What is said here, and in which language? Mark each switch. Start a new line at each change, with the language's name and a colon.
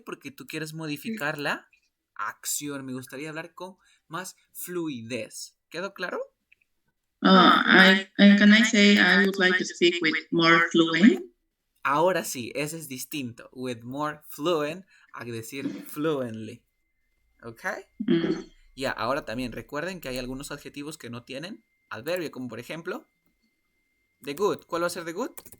Spanish: Porque tú quieres modificar la acción. Me gustaría hablar con más fluidez. ¿Quedó claro?
English: Can I say I would like to speak with more fluent?
Spanish: Ahora sí, ese es distinto.
English: With more fluent
Spanish: a decir fluently. ¿Ok? Ya, ahora también recuerden que hay algunos adjetivos que no tienen adverbio, como por ejemplo, the good. ¿Cuál va a ser the good?